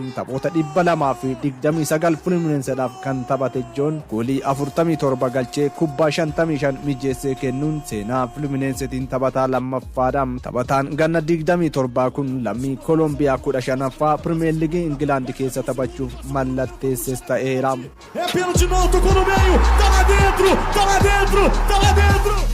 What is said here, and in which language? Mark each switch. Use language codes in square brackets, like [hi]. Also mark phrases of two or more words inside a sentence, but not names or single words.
[om] Taphoota 229 Fluminenseedhaaf kan taphate John goolii 47 galchee kubbaa 55 mijeessee kennuun seenaa Fluminensetiin taphataa lammaffaadha. Taphataan ganna 27 kun lammii Kolombiyaa 15ffaa Premier League Ingilaandi keessa taphachuuf mallatteesses ta'eera. [pt] Pênalti no alto, no meio, tá lá dentro, tá lá dentro, tá lá dentro.